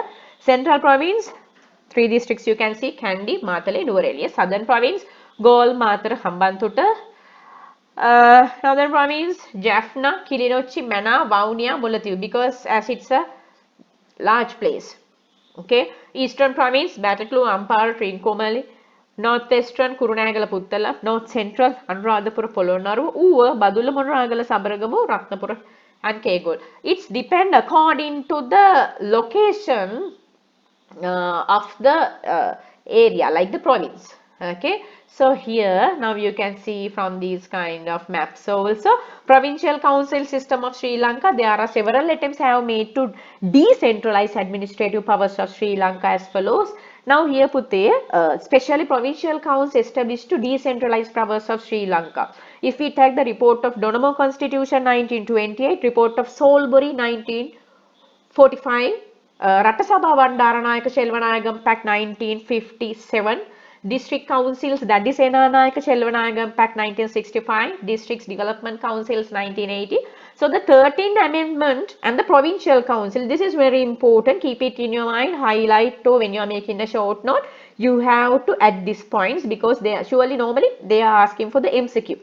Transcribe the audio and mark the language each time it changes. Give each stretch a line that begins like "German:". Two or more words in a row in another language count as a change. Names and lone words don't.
English: Central province, 3 districts you can see, Kandy, Matale, Nuwara. Southern province, Gol, Matara, Hambantota. Northern province, Jaffna, Kilinochchi, Mana, Vaunia, Mullaitivu, because as it's a large place. Okay. Eastern province, Batticaloa, Ampara, Trincomalee, North-Western Kurunegala Puttala, North Central Anuradhapura Polonnaruwa, Uva, Badula Monragala Sabaragamu, Ratnapura and Kegol. It's depend according to the location of the area, like the province. Okay, so here now you can see from these kind of maps. So also provincial council system of Sri Lanka, there are several attempts have made to decentralize administrative powers of Sri Lanka as follows. Now here put there specially provincial councils established to decentralize powers of Sri Lanka. If we take the report of Donamo Constitution 1928, report of Solbury 1945, Ratasabha Bandaranayaka Selvanayagam Pact 1957, District Councils Dadisenanayaka Selvanayagam Pact 1965, Districts Development Councils 1980. So the 13th Amendment and the Provincial Council, this is very important, keep it in your mind, highlight to when you are making a short note, you have to add these points because they are surely normally they are asking for the MCQ.